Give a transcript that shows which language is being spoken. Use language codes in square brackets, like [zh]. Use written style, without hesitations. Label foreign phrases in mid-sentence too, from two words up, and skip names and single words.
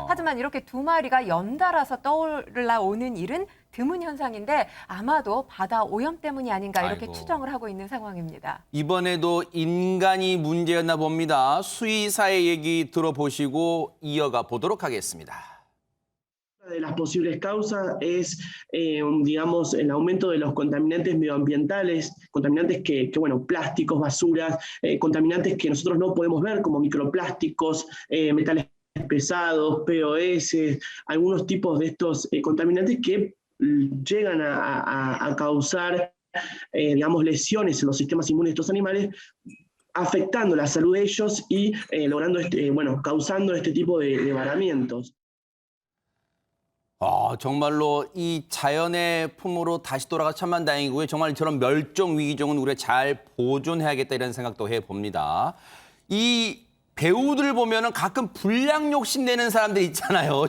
[ko] 하지만 이렇게 두 마리가 연달아서 떠올라오는 일은 드문 현상인데 아마도 바다 오염 때문이 아닌가 이렇게 아이고. 추정을 하고 있는 상황입니다. 이번에도 인간이 문제였나 봅니다. 수의사의 얘기 들어보시고 이어가 보도록 하겠습니다. [es] De las posibles causas es, digamos, el aumento de los contaminantes medioambientales, contaminantes bueno, plásticos, basuras, contaminantes que nosotros no podemos ver como microplásticos, metales pesados, POS, algunos tipos de estos contaminantes que llegan a causar, digamos, lesiones en los sistemas inmunes de estos animales, afectando la salud de ellos y logrando bueno, causando este tipo de varamientos. [ko] 정말로 이 자연의 품으로 다시 돌아가 천만 다행이고요. 정말 저런 멸종 위기종은 우리가 잘 보존해야겠다 이런 생각도 해봅니다. 이 배우들 보면은 가끔 불량 욕심 내는 사람들 있잖아요.